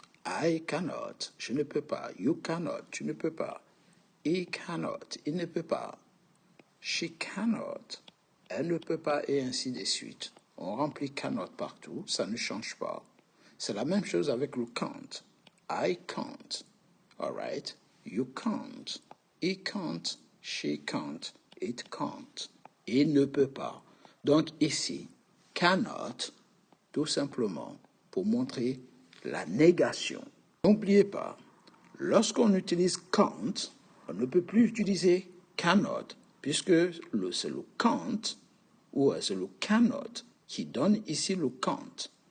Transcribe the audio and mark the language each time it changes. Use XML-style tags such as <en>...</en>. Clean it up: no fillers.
<en>I cannot,</en> <fr>je ne peux pas.</fr> <en>You cannot,</en> <fr>tu ne peux pas.</fr> <en>He cannot,</en> <fr>il ne peut pas.</fr> <en>She cannot,</en> <fr>elle ne peut pas, et ainsi de suite. On remplit cannot partout, ça ne change pas. C'est la même chose avec le can't.</fr> <en>I can't, all right? You can't, he can't, she can't, it can't.</en> <fr>Il ne peut pas. Donc ici, cannot, tout simplement, pour montrer la négation. N'oubliez pas, lorsqu'on utilise can't, on ne peut plus utiliser cannot, puisque c'est le can't ou c'est le cannot qui donne ici le can't.</fr>